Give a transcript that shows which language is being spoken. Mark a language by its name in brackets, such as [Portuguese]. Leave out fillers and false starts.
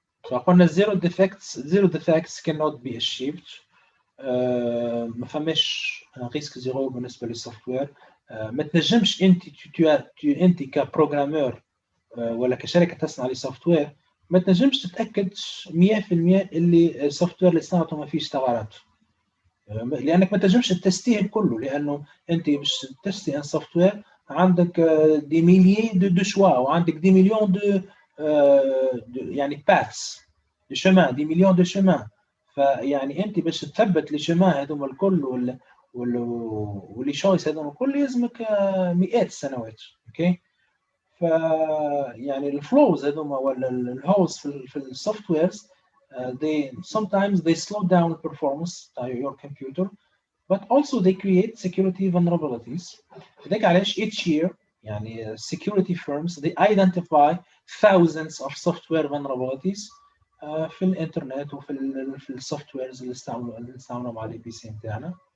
[English] فقلنا zero defects cannot be achieved. [Arabic] ما فماش ريسك زيرو بالنسبة للسوفت وير. ما تنجمش انت كبروغرامور ولا كشركة تصنع للسوفت وير ما تنجمش تتأكد 100% اللي السوفت وير اللي صنعته ما فيش ثغرات، لانك ما تنجمش تستيه كله، لانه انت باش تستي ان سوفت وير عندك [French] دي ميليي دو شوا [Arabic] وعندك دي مليون دو يعني باثس دو شمان، [French] دي مليون دو شمان. [Arabic] فيعني انت باش تثبت لي شمان هذوما الكل واللي شويس هذوما الكل يلزمك مئات السنوات. [English] Okay. [Arabic] ف يعني الفلوز هذوما ولا الهولز في السوفت ويرز [English] they sometimes they slow down performance of your computer, but also they create security vulnerabilities. [Arabic] هذاك علاش [English] each year [Arabic] يعني [English] security firms they identify thousands of software vulnerabilities [Arabic] في الانترنت وفي السوفت ويرز اللي استعملوا على البي سي نتاعنا.